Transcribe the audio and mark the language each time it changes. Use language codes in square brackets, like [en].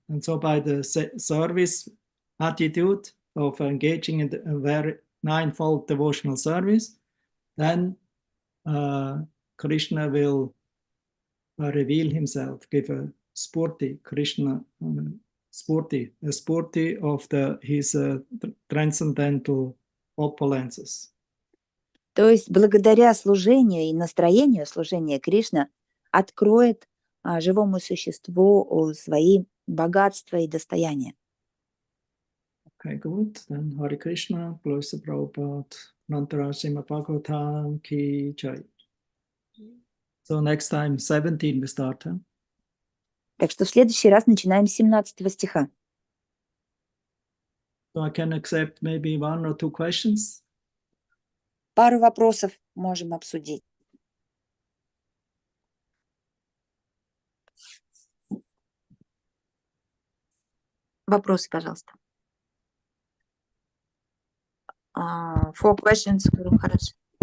[en] And so by the service attitude of engaging in the very ninefold devotional service, then Krishna will reveal himself, give a spurti, Krishna spurti, a spurti of his transcendental opulences. [ru] То есть благодаря служению и настроению служения Кришна откроет живому существу свои богатства и достояния. [en] Okay, good. Then Hare Krishna, bless the Prabhupada, Nantara Srimad Bhagavatam Ki Jai. So next time, 17 we start. Huh? [ru] Так что в следующий раз начинаем с 17 стиха. [en] So I can accept maybe 1 or 2 questions. [ru] Пару вопросов можем обсудить. Вопросы, пожалуйста. [en] 4 questions, Гуру Махарадж.